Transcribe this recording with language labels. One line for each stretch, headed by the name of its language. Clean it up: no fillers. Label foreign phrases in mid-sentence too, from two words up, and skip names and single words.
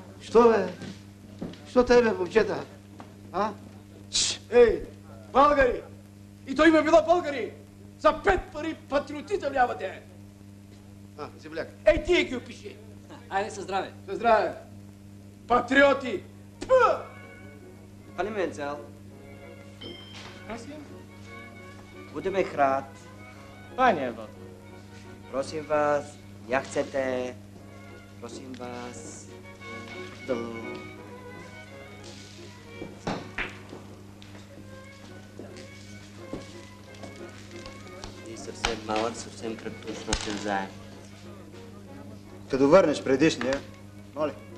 Bulgarian: Що, бе? Що те, бе, момчета? Ей, българи! И той има било българи! За 5 пари патриотизъм нямате! Земляк, ей, тие ги опиши! Айде, със здраве! Със здраве! Патриоти! Пани Менцел.
Czech: Budeme hrát. Pane Vod. Prosím vás, jak chcete. Prosím vás.
Bulgarian: Ти съвсем малък, съвсем краткосрочен заем. Като върнеш предишния, моля.